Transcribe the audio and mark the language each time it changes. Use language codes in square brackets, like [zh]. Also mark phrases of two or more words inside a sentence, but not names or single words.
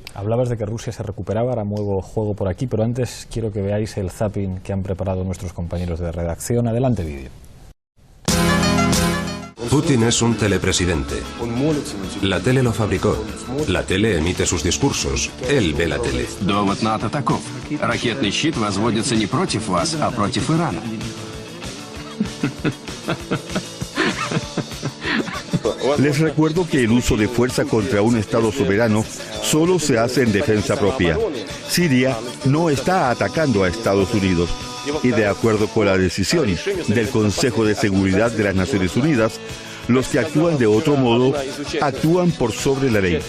[es] Hablabas de que Rusia se recuperaba, ahora muevo juego por aquí, pero antes quiero que veáis el zapping que han preparado nuestros compañeros de redacción. Adelante, vídeo. Putin es un telepresidente. La tele lo fabricó. La tele emite sus discursos. Él ve la tele. [ru] Довод НАТО таков. Ракетный щит возводится не против вас, а против Ирана. [es] Les recuerdo que el uso de fuerza contra un Estado soberano solo se hace en defensa propia. Siria no está atacando a Estados Unidos y, de acuerdo con la decisión del Consejo de Seguridad de las Naciones Unidas, los que actúan de otro modo actúan por sobre la ley.